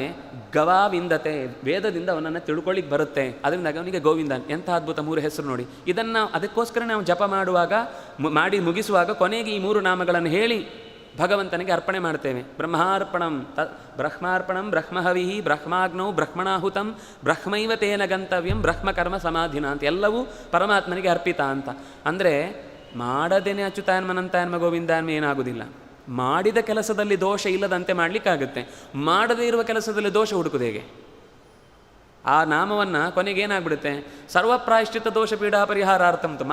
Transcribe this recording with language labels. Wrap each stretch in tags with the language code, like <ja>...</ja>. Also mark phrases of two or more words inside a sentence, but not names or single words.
<kn>ಗವಾವಿಂದತೆ, ವೇದದಿಂದ ಅವನನ್ನು ತಿಳ್ಕೊಳ್ಳಿಕ್ಕೆ ಬರುತ್ತೆ. ಅದರಿಂದ ಅವನಿಗೆ ಗೋವಿಂದ. ಎಂಥ ಅದ್ಭುತ 3 ಹೆಸರು ನೋಡಿ. ಇದನ್ನು ಅದಕ್ಕೋಸ್ಕರ ನಾವು ಜಪ ಮಾಡುವಾಗ ಮಾಡಿ ಮುಗಿಸುವಾಗ ಕೊನೆಗೆ ಈ 3 ನಾಮಗಳನ್ನು ಹೇಳಿ ಭಗವಂತನಿಗೆ ಅರ್ಪಣೆ ಮಾಡ್ತೇವೆ.</kn> <sa>ಬ್ರಹ್ಮಾರ್ಪಣಂ ಬ್ರಹ್ಮಹವಿ ಬ್ರಹ್ಮಾಗ್ನೌ ಬ್ರಹ್ಮಣಾಹುತಂ ಬ್ರಹ್ಮೈವ ತೇನ ಗಂತವ್ಯಂ ಬ್ರಹ್ಮಕರ್ಮ ಸಮಾಧಿನ</sa> <kn>ಅಂತ, ಎಲ್ಲವೂ ಪರಮಾತ್ಮನಿಗೆ ಅರ್ಪಿತ ಅಂತ. ಅಂದರೆ ಮಾಡದೇನೆ</kn> <sa>ಅಚ್ಯುತಾಯನ್ಮನಂತಾಯನ್ಮ ಗೋವಿಂದಾಯನ್ಮ</sa> <kn>ಏನಾಗುವುದಿಲ್ಲ. ಮಾಡಿದ ಕೆಲಸದಲ್ಲಿ ದೋಷ ಇಲ್ಲದಂತೆ ಮಾಡಲಿಕ್ಕಾಗುತ್ತೆ. ಮಾಡದೇ ಇರುವ ಕೆಲಸದಲ್ಲಿ ದೋಷ ಹುಡುಕುದು ಹೇಗೆ? ಆ ನಾಮವನ್ನು ಕೊನೆಗೆ ಏನಾಗ್ಬಿಡುತ್ತೆ,</kn> <sa>ಸರ್ವಪ್ರಾಯಶ್ಚಿತ ದೋಷ ಪೀಡಾ ಪರಿಹಾರಾರ್ಥಂ</sa> <kn>ಅಂತ.</kn>